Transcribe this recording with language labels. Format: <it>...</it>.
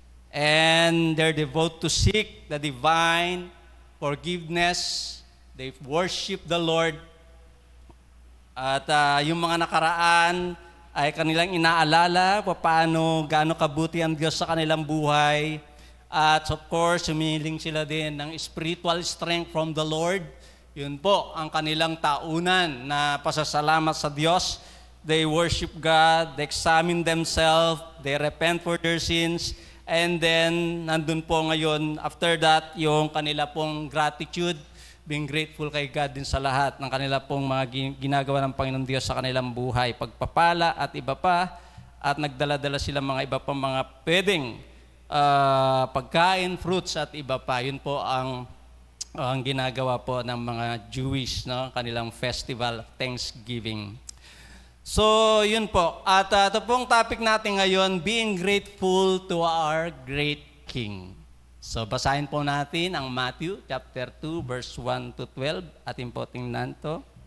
<en>And they're devoted to seek the divine forgiveness. They worship the Lord.</en> <tl>At yung mga nakaraan ay kanilang inaalala paano gaano kabuti ang Diyos sa kanilang buhay. At of course, humiling sila din ng</tl> <en>spiritual strength from the Lord.</en> <tl>Yun po ang kanilang taunan na pasasalamat sa Diyos.</tl> <en>They worship God, they examine themselves, they repent for their sins, and then</en> <tl>nandun po ngayon, after that, yung kanila pong gratitude, being grateful kay God din sa lahat ng kanila pong mga ginagawa ng Panginoon Diyos sa kanilang buhay, pagpapala at iba pa, at nagdala-dala sila mga iba pang mga pwedeng pagkain, fruits at iba pa. Yun po ang ginagawa po ng mga Jewish, no? Kanilang festival, Thanksgiving. So, yun po. At ito pong topic natin ngayon,</tl> <en>being grateful to our great King.</en> <tl>So, basahin po natin ang Matthew chapter 2, verse 1 to 12. Atin po tingnan to.</tl>